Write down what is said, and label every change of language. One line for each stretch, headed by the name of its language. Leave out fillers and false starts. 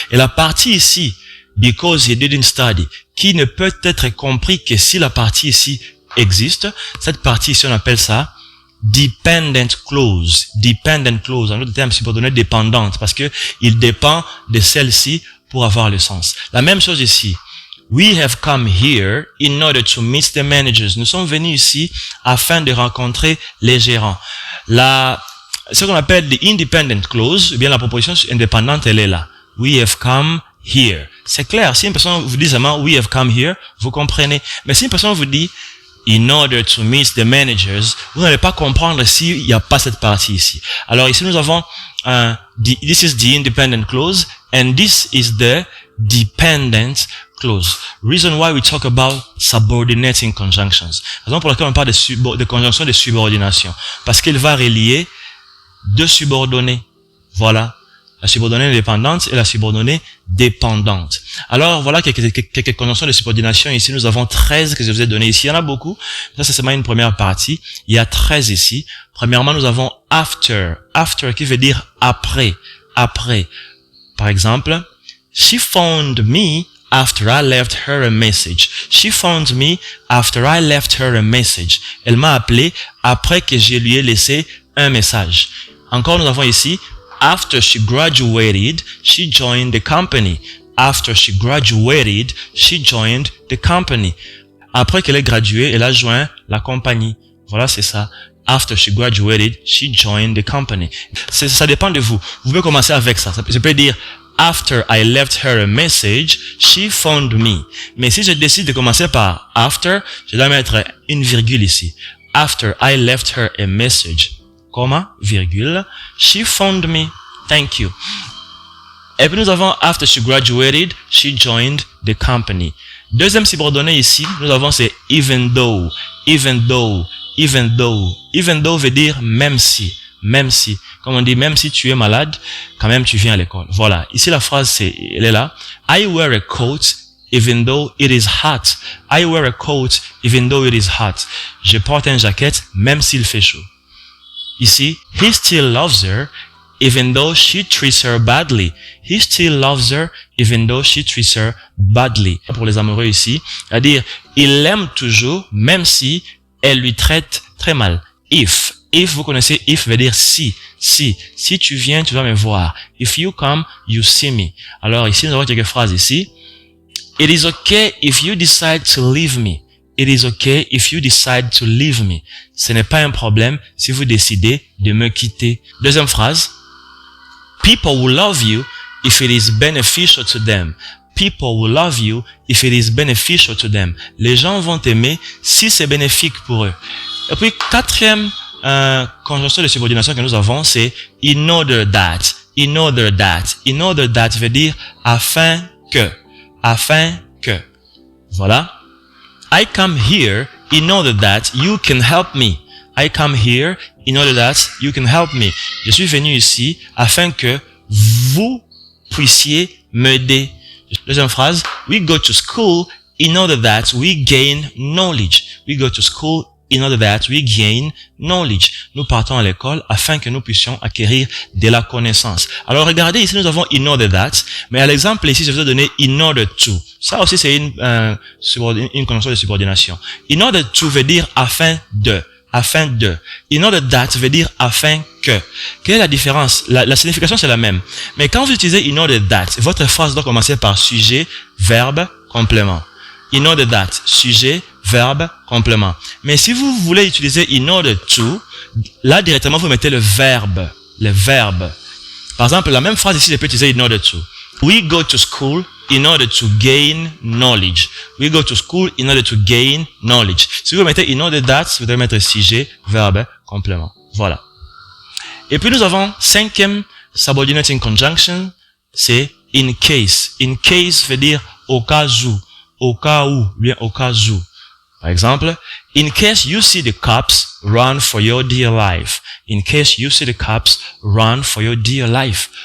French: Et la partie ici,
English: because he didn't study,
French: qui ne peut être compris que si la partie ici existe, cette partie ici on appelle ça dependent clause. Dependent clause, en d'autres termes, subordonnée dépendante, parce que il dépend de celle-ci pour avoir le sens. La même chose ici.
English: We have come here in order to meet the managers.
French: Nous sommes venus ici afin de rencontrer les gérants. Ce qu'on appelle the independent clause, ou bien la proposition indépendante, elle est là.
English: We have come here.
French: C'est clair. Si une personne vous dit seulement we have come here, vous comprenez. Mais si une personne vous dit
English: in order to meet the managers,
French: vous n'allez pas comprendre s'il n'y a pas cette partie ici. Alors ici nous avons
English: this is the independent clause and this is the dependent clause. Reason why we talk about subordinating conjunctions.
French: Raison pour laquelle on parle de conjonctions de subordination. Parce qu'il va relier deux subordonnés. Voilà. La subordonnée indépendante et la subordonnée dépendante. Alors, voilà quelques conjonctions de subordination. Ici, nous avons 13 que je vous ai donné ici. Il y en a beaucoup. Ça, c'est seulement une première partie. Il y a 13 ici. Premièrement, nous avons after. After qui veut dire après. Après. Par exemple,
English: she phoned me after I left her a message. She phoned me after I left her a message.
French: Elle m'a appelé après que je lui ai laissé un message. Encore, nous avons ici,
English: after she graduated, she joined the company. After she graduated, she joined the company.
French: Après qu'elle ait gradué, elle a joint la compagnie. Voilà, c'est ça.
English: After she graduated, she joined the company.
French: Ça dépend de vous. Vous pouvez commencer avec ça. Je peux dire,
English: after I left her a message, she phoned me.
French: Mais si je décide de commencer par after, je dois mettre une virgule ici.
English: After I left her a message, comma, virgule, she phoned me. Thank you.
French: Et puis nous avons
English: after she graduated, she joined the company.
French: Deuxième subordonné ici, nous avons c'est even though, even though, even though. Even though veut dire même si, même si. Comme on dit, même si tu es malade, quand même tu viens à l'école. Voilà. Ici la phrase elle est là.
English: I wear a coat even though it is hot. I wear a coat even though it is hot.
French: Je porte une jaquette même s'il fait chaud. Ici,
English: he still loves her even though she treats her badly. He still loves her even though she treats her badly.
French: Pour les amoureux ici, c'est-à-dire, il l'aime toujours même si elle lui traite très mal. If, vous connaissez if veut dire si tu viens, tu vas me voir.
English: If you come, you see me.
French: Alors ici, nous avons quelques phrases ici.
English: It is okay if you decide to leave me. It is okay if you decide to leave me.
French: Ce n'est pas un problème si vous décidez de me quitter. Deuxième phrase.
English: People will love you if it is beneficial to them. People will love you if it is beneficial to them.
French: Les gens vont t'aimer si c'est bénéfique pour eux. Et puis, quatrième conjonction de subordination que nous avons, c'est in order that. In order that. In order that veut dire afin que. Afin que. Voilà.
English: I come here in order that you can help me. I come here in order that you can help me.
French: Je suis venu ici afin que vous puissiez m'aider. Deuxième phrase.
English: We go to school in order that we gain knowledge. We go to school in order that we gain knowledge.
French: Nous partons à l'école afin que nous puissions acquérir de la connaissance. Alors regardez, ici nous avons in order that, mais à l'exemple ici je vous ai donné in order to. Ça aussi c'est une conjonction de subordination. In order to veut dire afin de. Afin de. In order that veut dire afin que. Quelle est la différence? La signification c'est la même. Mais quand vous utilisez in order that, votre phrase doit commencer par sujet, verbe, complément. In order that, sujet, verbe, complément. Mais si vous voulez utiliser in order to, là directement vous mettez le verbe. Le verbe. Par exemple, la même phrase ici, je peux utiliser in order to.
English: We go to school in order to gain knowledge. We go to school in order to gain knowledge.
French: Si vous mettez in order that, vous devez mettre sujet, verbe, complément. Voilà. Et puis nous avons cinquième subordinating conjunction, c'est in case. In case veut dire au cas où. Au cas où, bien au cas où. Par exemple,
English: in case you see the cops, run for your dear life. In case you see the cops, run for your dear life.